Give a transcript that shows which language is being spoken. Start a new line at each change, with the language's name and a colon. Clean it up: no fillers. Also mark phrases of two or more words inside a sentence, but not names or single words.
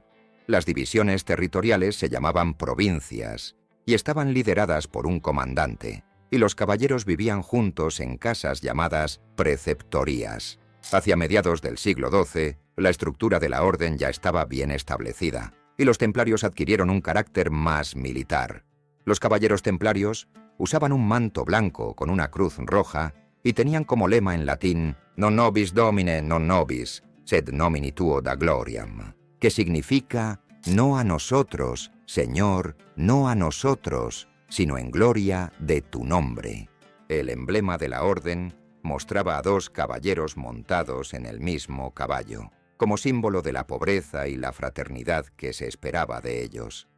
Spanish: Las divisiones territoriales se llamaban provincias y estaban lideradas por un comandante, y los caballeros vivían juntos en casas llamadas preceptorías. Hacia mediados del siglo XII, la estructura de la orden ya estaba bien establecida, y los templarios adquirieron un carácter más militar. Los caballeros templarios usaban un manto blanco con una cruz roja y tenían como lema en latín
Latin: «Non nobis domine, non nobis, sed nomini tuo da gloriam»,
Spanish: que significa «no a nosotros, Señor, no a nosotros, sino en gloria de tu nombre». El emblema de la orden mostraba a 2 caballeros montados en el mismo caballo, como símbolo de la pobreza y la fraternidad que se esperaba de ellos.